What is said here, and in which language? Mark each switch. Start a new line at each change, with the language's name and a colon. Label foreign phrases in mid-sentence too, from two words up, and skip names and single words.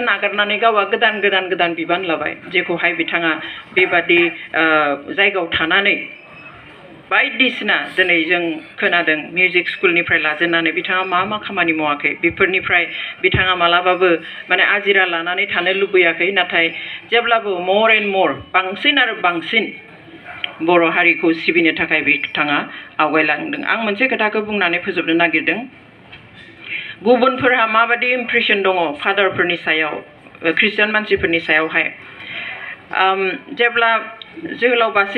Bodo: नागारनानै गावआ गोदान बिबान लाबाय जेखौहाय बिथाङा बेबादि जायगायाव थानानै बायदिसिना दिनै जों खोनादों मिउजिक स्कुलनिफ्राय लाजेननानै बिथाङा मा खामानि मावाखै बेफोरनिफ्राय बिथाङा मालाबाबो माने आजिरा लानानै थानो लुबैयाखै नाथाय जेब्लाबो
English: more and more
Bodo: बांसिन आरो बांसिन बर' हारिखौ सिबिनो थाखाय बिथाङा आवगायलांदों आं मोनसे खोथाखौ बुंनानै फोजोबनो नागिरदों गुबुनफोरहा माबादि इमप्रेसन दङ फादारफोरनि सायाव ख्रिस्टियान मानसिफोरनि सायावहाय जेब्ला जोहोलाव